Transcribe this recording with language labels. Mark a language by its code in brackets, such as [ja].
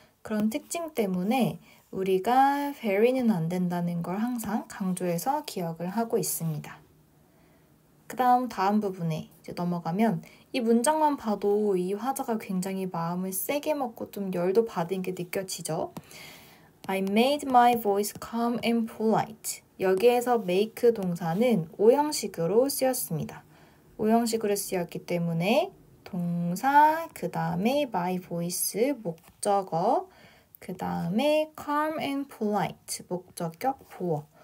[ko] 그런 특징 때문에 우리가 very는 안 된다는 걸 항상 강조해서 기억을 하고 있습니다. 다음 부분에 이제 넘어가면 이 문장만 봐도 이 화자가 굉장히 마음을 세게 먹고 좀 열도 받은 게 느껴지죠? [en] I made my voice calm and polite. [ko] 여기에서 make 동사는 오형식으로 쓰였습니다. 오형식으로 쓰였기 때문에 동사, 그 다음에 my voice, 목적어, 그 다음에 [en] calm and polite, [ko] 목적격 보어.